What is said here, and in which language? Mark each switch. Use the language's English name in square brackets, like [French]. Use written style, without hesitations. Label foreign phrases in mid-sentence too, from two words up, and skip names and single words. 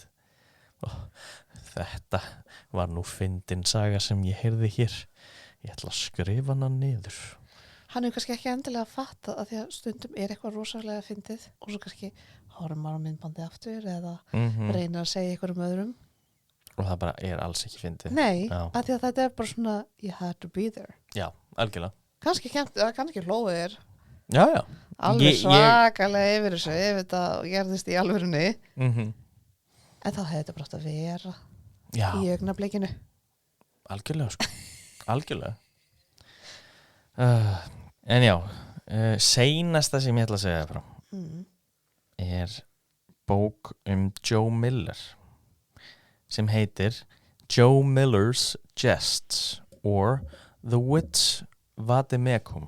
[Icelandic] Þetta var nú fyndin saga sem ég heyrði hér. Ég ætla að skrifa hana niður. Hann er kannski ekki endilega að fatta að því að stundum er eitthvað rosalega fyndið og svo kannski horfum maður á myndbandið aftur eða reynir að segja eitthvað öðrum. Og það bara er alls ekki fyndið. Nei, af því að þetta er bara svona [English] you had to be there. [Icelandic] Já, algjörlega. Kannski hlóðu þér. Já. Alveg svakalega yfir þessu, ef þetta gerðist í alvörunni. En þá hefði þetta bara átt að vera í augnablikinu. Algjörlega, sko. Algjörlega. En já, seinasta sem ég ætla að segja frá er bók Joe Miller sem heitir Joe Miller's Jests or The Wits Vademecum.